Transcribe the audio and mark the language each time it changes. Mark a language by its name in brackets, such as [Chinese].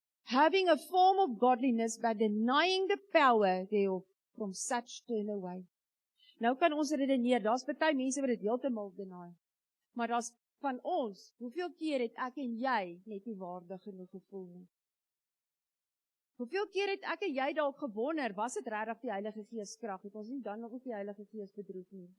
[English] Having a form of godliness, but denying the power thereof, from such turn away. [Afrikaans] Nou kan ons redeneer, daar's baie mense wat dit heeltemal deny. Maar daar's van ons, hoeveel keer het ek en jy net nie waardig genoeg gevoel nie? Hoeveel keer het ek en jy dalk gewonder, was dit regtig die Heilige Gees krag? Het ons nie dan nog die Heilige Gees bedroef nie?